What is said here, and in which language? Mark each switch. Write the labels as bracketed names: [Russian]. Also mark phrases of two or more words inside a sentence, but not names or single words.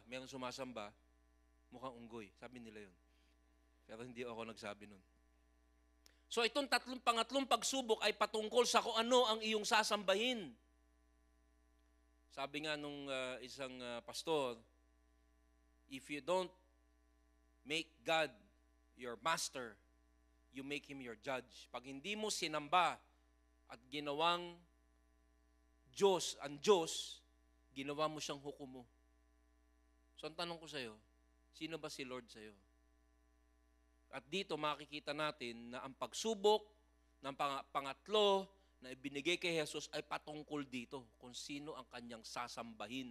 [Filipino] Merong sumasamba, mukhang unggoy. Sabi nila yun. Pero hindi ako nagsabi nun. So itong pangatlong pagsubok ay patungkol sa kung ano ang iyong sasambahin. Sabi nga nung isang pastor, [English] if you don't make God your master, you make Him your judge. [Filipino] Pag hindi mo sinamba at ginawang Diyos, ang Diyos, ginawa mo siyang hukom mo. So ang tanong ko sa'yo, sino ba si Lord sa'yo? At dito makikita natin na ang pagsubok ng pangatlo na ibinigay kay Jesus ay patungkol dito kung sino ang kanyang sasambahin.